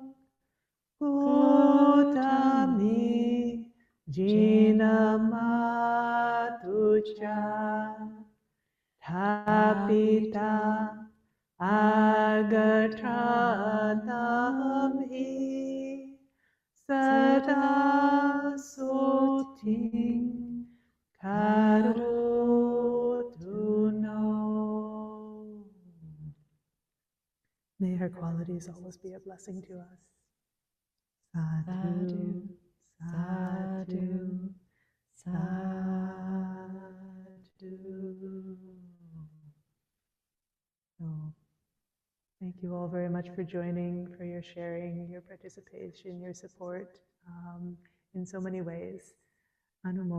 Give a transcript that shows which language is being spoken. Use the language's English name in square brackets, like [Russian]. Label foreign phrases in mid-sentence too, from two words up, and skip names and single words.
[Pali] Gotami jinamatucha Thapita agatanam hi sada soting karotu no. [English] May her qualities always be a blessing to us. [Pali] Sadhu, sadhu, sadhu. [English] So, thank you all very much for joining, for your sharing, your participation, your support in so many ways.